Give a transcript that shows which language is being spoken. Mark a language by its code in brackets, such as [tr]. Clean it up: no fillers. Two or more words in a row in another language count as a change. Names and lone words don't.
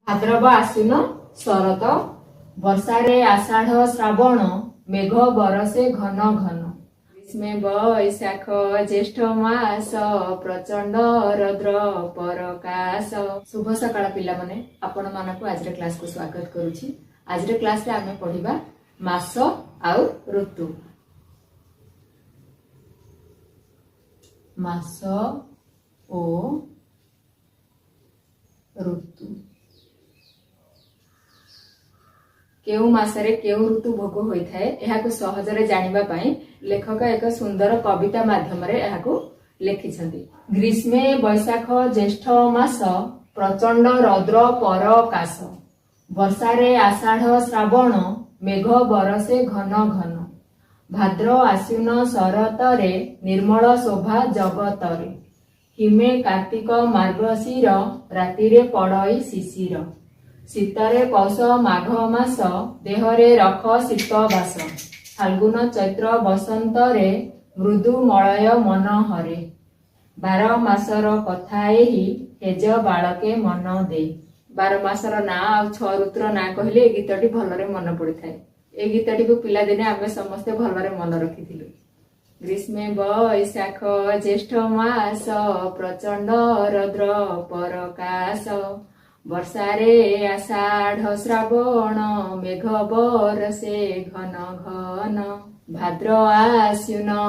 [or] ଭାଦ୍ରବ ଆଶ୍ୱିନ ଶରତ ବର୍ଷାରେ ଆଷାଢ଼ ଶ୍ରାବଣ ମେଘ ବରଷେ ଘନ ଘନ ଗ୍ରୀଷ୍ମେ ବୈଶାଖ ଜ୍ୟେଷ୍ଠ ମାସ ପ୍ରଚଣ୍ଡ ରୌଦ୍ର ପରକାଶ। ଶୁଭ ସକାଳ ପିଲା ମାନେ ଆପଣ ମାନଙ୍କୁ ଆଜି କ୍ଲାସ କୁ ସ୍ୱାଗତ କରୁଛି। ଆଜି କ୍ଲାସ ରେ ଆମେ ପଢିବା ମାସ ଆଉ ଋତୁ। ମାସ ଓ ଋତୁ କେଉଁ ମାସରେ କେଉଁ ଋତୁ ଭୋଗ ହୋଇଥାଏ ଏହାକୁ ସହଜରେ ଜାଣିବା ପାଇଁ ଲେଖକ ଏକ ସୁନ୍ଦର କବିତା ମାଧ୍ୟମ ରେ ଏହାକୁ ଲେଖିଛନ୍ତି। ଗ୍ରୀଷ୍ମେ ବୈଶାଖ ଜ୍ୟେଷ୍ଠ ମାସ ପ୍ରଚଣ୍ଡ ରୌଦ୍ର ପରକାଶ ବର୍ଷାରେ ଆଷାଢ଼ ଶ୍ରାବଣ ମେଘ ବରଷେ ଘନ ଘନ ଭାଦ୍ର ଆଶ୍ୱିନ ଶରତରେ ନିର୍ମଳ ଶୋଭା ଜଗତରେ ହିମେ କାର୍ତ୍ତିକ ମାର୍ଗଶିର ରାତିରେ ପଡ଼ଇ ଶିଶିର ଶୀତରେ ପୌଷ ମାଘ ମାସ ଦେହରେ ରଖ ଶୀତବାସ ଫାଲ୍ଗୁନ ଚୈତ୍ର ବସନ୍ତରେ ମୃଦୁ ମଳୟ ମନ ହରେ 12 ମାସର କଥା ଏହି ହେଜ ବାଳକେ ମନ ଦେ। 12 ମାସର ନା ଆ 6 ଋତୁର ନା କହଲେ ଏ ଗୀତଟି ଭଲରେ ମନ ପଡ଼ିଥାଏ। ଏ ଗୀତଟି କୁ ପିଲା ଦିନେ ଆମେ ସମସ୍ତେ ଭଲରେ ମନ ରଖିଥିଲୁ। ଗ୍ରୀଷ୍ମେ ବୈଶାଖ ଜ୍ୟେଷ୍ଠ ମାସ ପ୍ରଚଣ୍ଡ ରୌଦ୍ର ପରକାଶ ବର୍ଷାରେ ଆଷାଢ଼ ଶ୍ରାବଣ ମେଘ ବରଷେ ଘନ ଘନ ଭାଦ୍ର ଆଶ୍ୱିନ